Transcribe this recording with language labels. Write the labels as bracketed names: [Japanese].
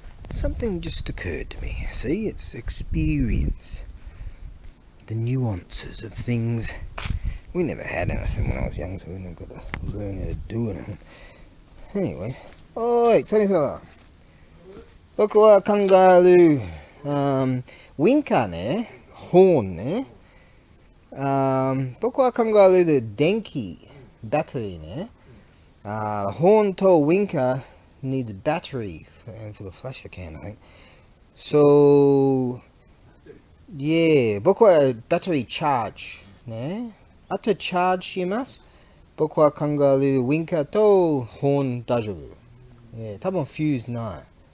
[English] Something just occurred to me. See, it's experience. The nuances of things. We never had anything when I was young, so we never got to learn how to do anything. Anyways. Oi, Tony fella. [Japanese] 僕は考える、ウィンカーね、ホーンね。僕は考える電気、バッテリーね。 [English] horn to winker needs battery for the flasher can, I think. So, yeah, [Japanese] 僕はバッテリーチャージね。あとチャージします。僕は考えるウィンカーとホーン大丈夫。多分フューズない。